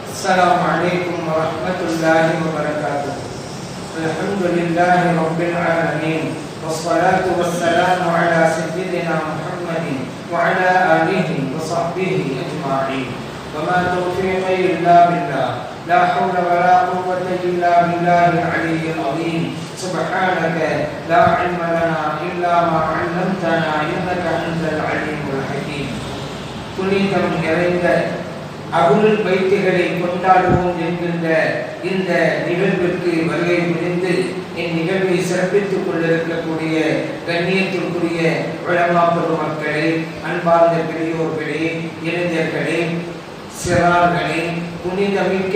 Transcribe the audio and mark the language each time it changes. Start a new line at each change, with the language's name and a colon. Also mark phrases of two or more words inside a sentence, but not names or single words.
Arabic: السلام عليكم ورحمة الله وبركاته. الحمد لله رب العالمين والصلاة والسلام على سيدنا محمد وعلى آله وصحبه أجمعين. وما توفيقي إلا بالله، لا حول ولا قوة إلا بالله العلي العظيم. سبحانك لا علم لنا إلا ما علمتنا إنك أنت العليم الحكيم.
Tamil: புனிதம் நிறைந்த
Arabic: أهل البيت
Tamil: கொண்டாடுவோம் என்கின்ற இந்த நிகழ்விற்கு வருகை புரிந்து இந்நிகழ்வை சிறப்பித்துக் கொண்டிருக்கக்கூடிய கண்ணியத்திற்குரிய உலமா பெருமக்களே, அன்பார்ந்த பெரியோர்களே, இளைஞர்களே, சிறார்களே, புனிதமிக்க